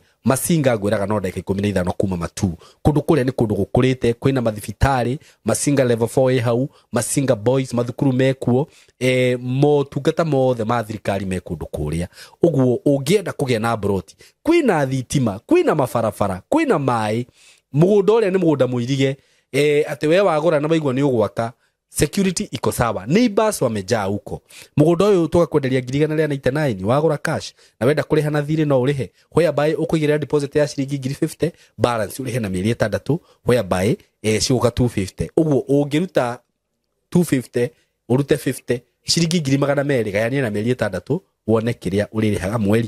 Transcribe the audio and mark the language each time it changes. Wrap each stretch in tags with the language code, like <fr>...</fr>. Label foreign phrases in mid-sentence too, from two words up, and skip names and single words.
<ki>Masinga ngwiraga no ndeka 15 kuma matu kundu kuria ni kundu gukurite kwina mathibitari Masinga level 4 hau Masinga boys mathukuru mekuo motungata mothe ma thirikari me kundu kuria. Uguo ungienda kugia na broti kwina thitima kwina mafarafara kwina mai mugunda uria ni mugunda muirige ati we wagura na waigwa ni ugwaka security</ki> <sw>iko sawa, neighbors wamejaa huko.</sw> <ki>Mugunda uyu tukakwenderia 199 wagura cash na wenda kuriha na thiri no urihe whereby ukuigira deposit ya ciringi 50 balance urihe na mieri 6 whereby ciuka 250. Uguo ungiruta 250 urute 50 ciringi 200 gayania na mieri 6 wone kiria uririhaga mweri.</ki>